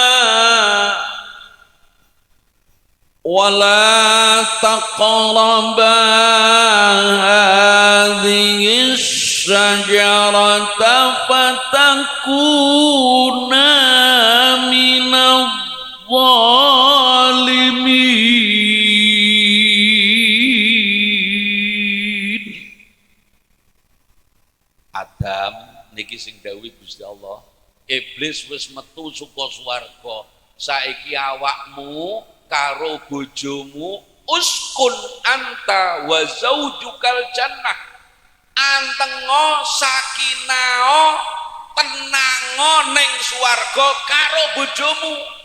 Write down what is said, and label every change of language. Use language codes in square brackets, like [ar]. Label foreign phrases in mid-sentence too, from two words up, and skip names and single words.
[ar] wa la taqraba hadhihi syajarata fatakuna minadh dhalimin. [jv] Adam niki sing dawuh Gusti Allah, iblis wis metu saka swarga, saiki awakmu karo bojomu [ar] uskun anta wa zaujukal jannah, [jv] antengo sakinao tenango ning swarga karo bojomu.